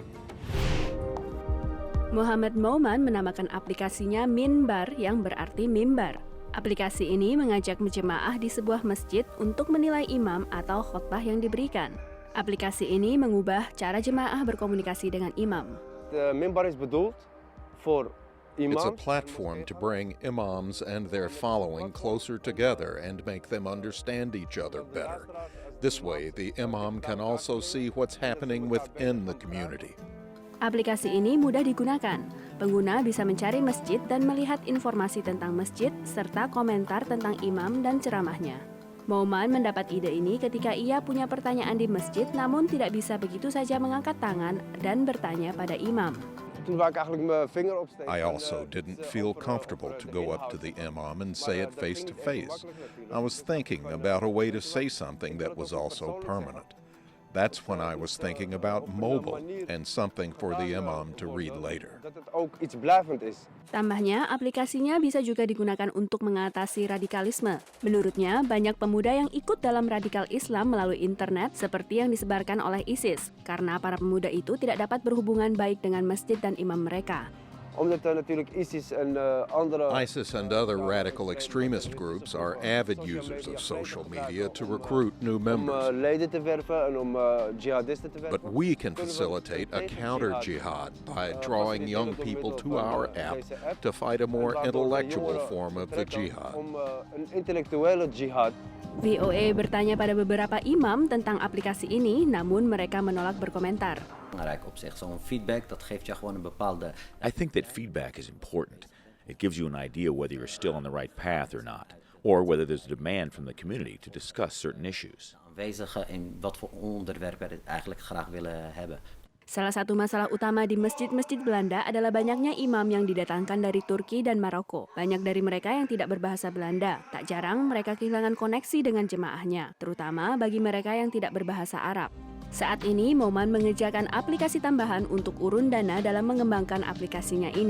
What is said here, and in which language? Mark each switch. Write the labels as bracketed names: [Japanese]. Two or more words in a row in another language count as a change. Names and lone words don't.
[Indonesian] Muhammad Mauman menamakan aplikasinya Minbar yang berarti mimbar. Aplikasi ini mengajak jemaah di sebuah masjid untuk menilai imam atau khotbah yang diberikan. Aplikasi ini mengubah cara jemaah berkomunikasi dengan imam. [English] The minbar is built for It's a platform to bring imams and their following closer together and make them understand each other better. This way, the imam can also see what's happening within the community. [Indonesian] Aplikasi ini mudah digunakan. Pengguna bisa mencari masjid dan melihat informasi tentang masjid serta komentar tentang imam dan ceramahnya. Mauman mendapat ide ini ketika ia punya pertanyaan di masjid namun tidak bisa begitu saja mengangkat tangan dan bertanya pada imam. [English] I also didn't feel comfortable to go up to the imam and say it face to face. I was thinking about a way to say something that was also permanent. That's when I was thinking about mobile and something for the imam to read later. [Dutch] Dat het ook iets blijvend is. [Indonesian] Tambahnya, aplikasinya bisa juga digunakan untuk mengatasi radikalisme. Menurutnya, banyak pemuda yang ikut dalam radikal Islam melalui internet seperti yang disebarkan oleh ISIS, karena para pemuda itu tidak dapat berhubungan baik dengan masjid dan imam mereka. [Dutch] Omdat natuurlijk ISIS en andere... [English] ISIS and other radical extremist groups are avid users of social media to recruit new members. [Dutch] leden te werven en om jihadisten te werven. [English] But we can facilitate a counter-jihad by drawing young people to our app to fight a more intellectual form of the jihad. [Dutch] Om een intellectuele jihad. [Indonesian] VOA bertanya pada beberapa imam tentang aplikasi ini, namun mereka menolak berkomentar. [Dutch] Belangrijk op zich. Zo'n feedback, dat geeft je gewoon een bepaalde... [English] I think that feedback is important. It gives you an idea whether you're still on the right path or not, or whether there's a demand from the community to discuss certain issues. [Dutch] aanwezigen in wat voor onderwerpen het eigenlijk graag willen hebben. [Indonesian] Salah satu masalah utama di masjid-masjid Belanda adalah banyaknya imam yang didatangkan dari Turki dan Maroko. Banyak dari mereka yang tidak berbahasa Belanda. Tak jarang mereka kehilangan koneksi dengan jemaahnya, terutama bagi mereka yang tidak berbahasa Arab. Saat ini, Moman mengerjakan aplikasi tambahan untuk urun dana dalam mengembangkan aplikasinya ini.